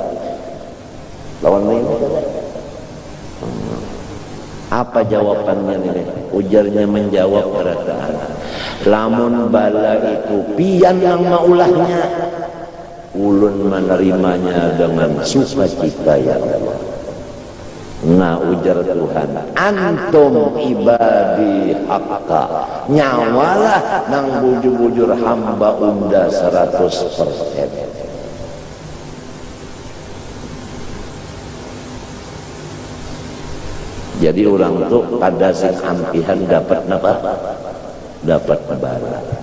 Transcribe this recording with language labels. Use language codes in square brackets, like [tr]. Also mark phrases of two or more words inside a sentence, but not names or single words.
[bjn] Lawan ini apa jawabannya ini? Ujarnya menjawab perkataan lamun bala itu pian yang maulahnya ulun menerimanya dengan sukacita [ar] يا الله. [bjn] Nah ujar Tuhan [ar] أنتم عبادي حقا [bjn] nyawalah nang bujur-bujur hamba unda 100%. Jadi orang itu pada sing ampihan dapat apa? Dapat bala.